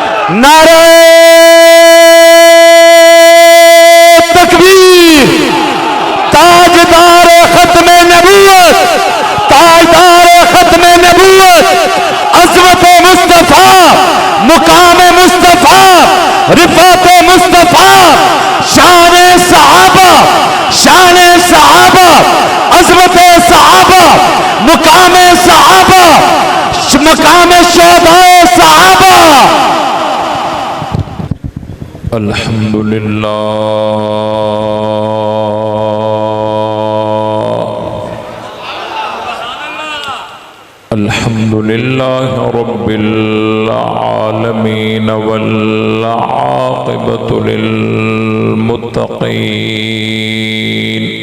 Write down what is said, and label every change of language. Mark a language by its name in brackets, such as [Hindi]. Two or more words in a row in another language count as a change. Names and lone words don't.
[Urdu] نعرۂ تکبیر. تاجدار ختم نبوت، تاجدار ختم نبوت، عظمت مصطفیٰ، مقام مصطفیٰ، رفعت مصطفیٰ, شان صحابہ، شان صحابہ، عظمت صحابہ، مقام صحابہ، مقام شہدائے صحابہ. [Arabic] الحمد لله، الحمد لله رب العالمين والعاقبة للمتقين